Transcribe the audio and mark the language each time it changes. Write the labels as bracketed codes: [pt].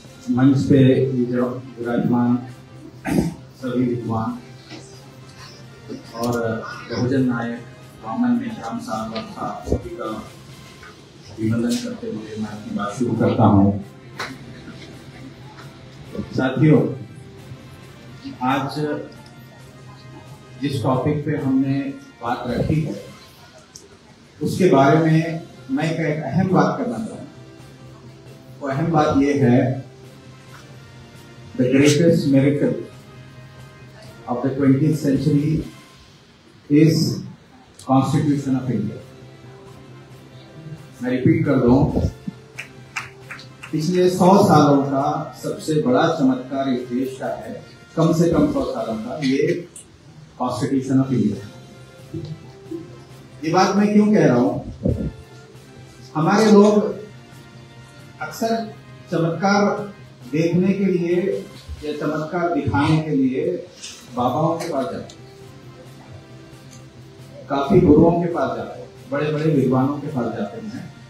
[hi] मंच पे विराजमान सभी विद्वान और बहुजन नायक वामन मेश्राम साहब और सभी का अभिनंदन करते हुए मैं अपनी बात शुरू करता हूँ. साथियों, आज जिस टॉपिक पे हमने बात रखी है उसके बारे में मैं एक अहम बात करना चाहता हूँ. वो अहम बात ये है, [en] The greatest miracle of the 20th century is Constitution of India. [hi] मैं रिपीट कर दूं, पिछले 100 सालों का सबसे बड़ा चमत्कार इस देश का है, कम से कम 100 सालों का, ये कॉन्स्टिट्यूशन ऑफ इंडिया. ये बात मैं क्यों कह रहा हूं, हमारे लोग अक्सर चमत्कार देखने के लिए या चमत्कार दिखाने के लिए बाबाओं के पास जाते, काफी गुरुओं के पास जाते, बड़े बड़े विद्वानों के पास जाते हैं.